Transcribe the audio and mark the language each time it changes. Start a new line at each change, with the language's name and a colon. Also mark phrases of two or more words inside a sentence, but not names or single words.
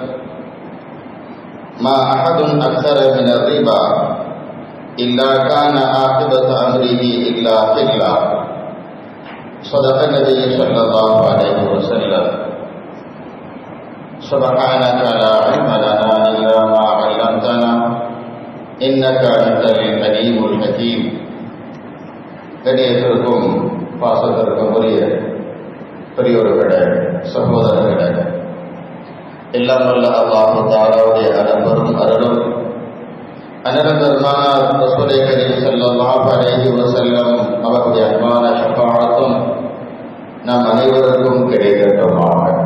Arabic: ما أحد أكثر من الربا إلا كان عاقبة أمره إلا قلة صدق النبي صلى الله عليه وسلم سبحانك لا علم لنا إلا ما علمتنا إنك أنت العليم الحكيم
Tamil: கணியத்திற்கும் பாசத்திற்கும் உரிய பெரியோர்களே சகோதரர்களே, எல்லாம் வல்ல அல்லாஹ் தஆலாவுடைய அன்பரும் அருளும் அன்னதர்மான
Arabic: رسول كريم صلى الله عليه وسلم
Tamil: அவருடைய அன்பான ஷஃபாஅத்தும் நம் அனைவருக்கும் கிடைக்கட்டுமாக.